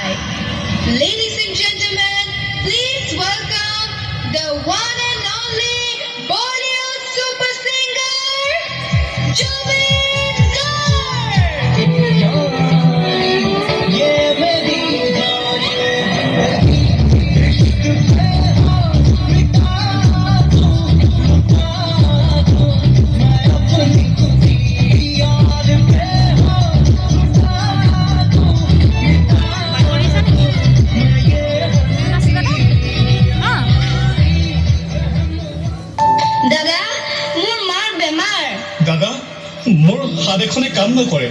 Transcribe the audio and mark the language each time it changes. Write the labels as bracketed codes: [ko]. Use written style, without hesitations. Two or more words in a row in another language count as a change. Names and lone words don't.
[en] Ladies and gentlemen, please welcome the one and only Bollywood super singer, Jubin Garg. [hi] ये मेरी जान मैं अपनी खुदी यार पे [as] দাদা, মোৰ মাৰ বেমাৰ। দাদা, মোৰ হাত এখনে কাম নকৰে।